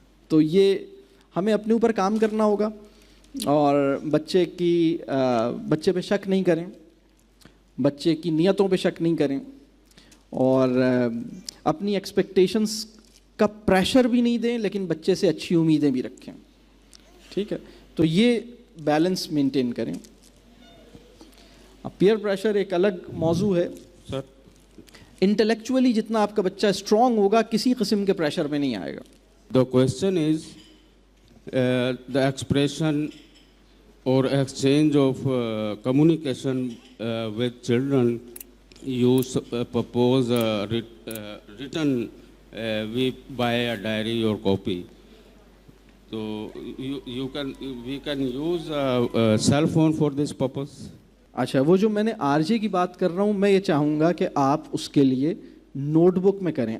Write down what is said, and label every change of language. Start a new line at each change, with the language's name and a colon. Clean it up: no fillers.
Urdu: تو یہ ہمیں اپنے اوپر کام کرنا ہوگا, اور بچے پہ شک نہیں کریں, بچے کی نیتوں پہ شک نہیں کریں, اور اپنی ایکسپیکٹیشنس کا پریشر بھی نہیں دیں, لیکن بچے سے اچھی امیدیں بھی رکھیں. ٹھیک ہے, تو یہ بیلنس مینٹین کریں. پیئر پریشر ایک الگ موضوع ہے سر. انٹلیکچولی جتنا آپ کا بچہ اسٹرانگ ہوگا کسی قسم کے پریشر میں نہیں آئے گا.
English: The question is the expression or exchange of communication with children, you propose written by a diary or copy. So we can use cell phone for this purpose.
Urdu: اچھا وہ جو میں نے آر جے کی بات کر رہا ہوں میں یہ چاہوں گا کہ آپ اس کے لیے نوٹ بک میں کریں.